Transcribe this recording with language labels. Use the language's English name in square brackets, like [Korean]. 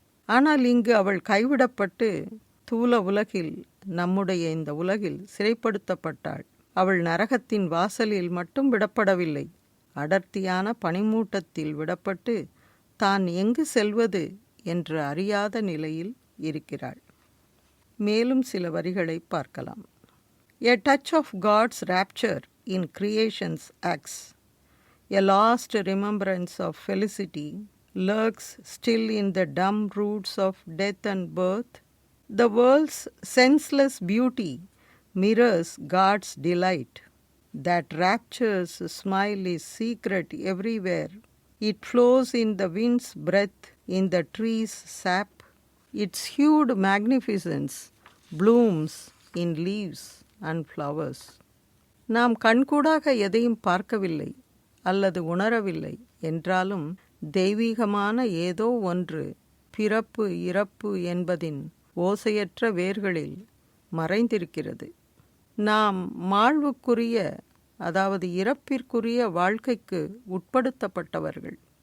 [Tamil] ஆனால் இங்கு அவள் கைவிடப்பட்டு தூல உலகில், நம்முடைய இந்த உலகில் சிறைப்படுத்தப்பட்டாள். அவள் நரகத்தின் வாசலில் மட்டும் விடப்படவில்லை, அடர்த்தியான பனிமூட்டத்தில் விடப்பட்டு தான் எங்கு செல்வது என்று அறியாத நிலையில் இருக்கிறாள். மேலும் சில வரிகளை பார்க்கலாம். [English] A touch of God's rapture in creation's acts. A lost remembrance of felicity lurks still in the dumb roots of death and birth. The world's senseless beauty mirrors God's delight. That rapture's smile is secret everywhere. It flows in the wind's breath, in the tree's sap. Its hued magnificence blooms in leaves and flowers. [Tamil] நாம் கண்கூடாக எதையும் பார்க்கவில்லை அல்லது உணரவில்லை என்றாலும் தெய்வீகமான ஏதோ ஒன்று பிறப்பு இறப்பு என்பதின் ஓசையற்ற வேர்களில் மறைந்திருக்கிறது. நாம் மாழ்வுக்குரிய அதாவது இறப்பிற்குரிய வாழ்க்கைக்கு உட்படுத்தப்பட்டவர்கள்.